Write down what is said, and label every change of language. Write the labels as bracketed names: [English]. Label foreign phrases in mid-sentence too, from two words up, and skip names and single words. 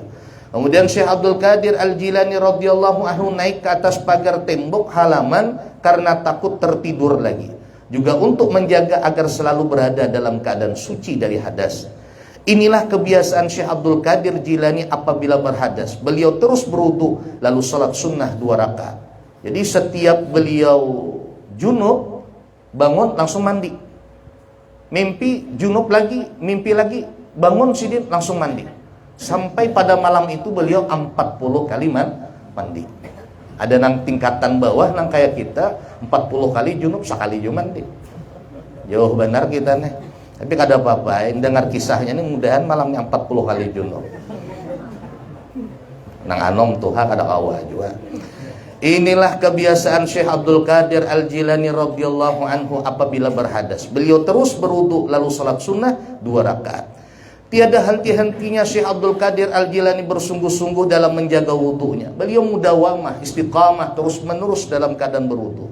[Indonesian] Kemudian Syekh Abdul Qadir Al-Jilani [Arabic] radhiyallahu anhu [Indonesian] naik ke atas pagar tembok halaman karena takut tertidur lagi. Juga untuk menjaga agar selalu berada dalam keadaan suci dari hadas. Inilah kebiasaan Syekh Abdul Qadir Jilani apabila berhadas. Beliau terus berwudu lalu salat sunnah 2 rakaat. Jadi setiap beliau junub, bangun langsung mandi. [Banjar] Mimpi junub lagi, mimpi lagi, bangun sidin langsung mandi. Sampai pada malam itu beliau 40 kali mandi. Ada nang tingkatan bawah nang kayak kita 40 kali junub sekali juga mandi. Jauh benar kita nih. Tapi kada apa-apa, dengar kisahnya ini mudahan malamnya 40 kali junub. Nang anom tuha kada kawa juga. [Indonesian] Inilah kebiasaan Syekh Abdul Qadir Al-Jilani [Arabic] radhiyallahu anhu [Indonesian] apabila berhadas. Beliau terus berwudu lalu salat sunnah 2 rakaat. Tiada henti-hentinya Syekh Abdul Qadir Al-Jilani bersungguh-sungguh dalam menjaga wudunya. Beliau mudawamah, istiqamah, terus-menerus dalam keadaan berwudu.